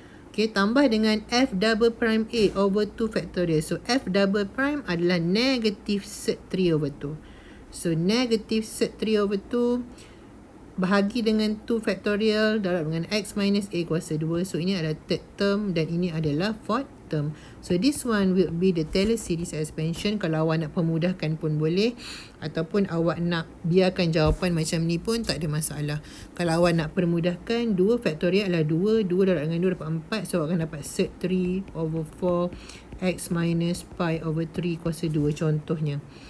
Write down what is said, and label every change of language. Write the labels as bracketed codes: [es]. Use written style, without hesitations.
[ms] Okay, tambah dengan F double prime A over 2 factorial. So, F double prime adalah negative set 3/2. So, negative set 3/2 bahagi dengan 2 factorial darab dengan X minus A kuasa 2. So, ini adalah third term dan ini adalah fourth term. [en] So, this one will be the Taylor series expansion. [ms] Kalau awak nak pemudahkan pun boleh. Ataupun awak nak biarkan jawapan macam ni pun tak ada masalah. Kalau awak nak permudahkan, 2 factorial adalah 2. 2 darab dengan 2 dapat 4. So, awak akan dapat set 3/4 X minus pi over 3 kuasa 2 contohnya.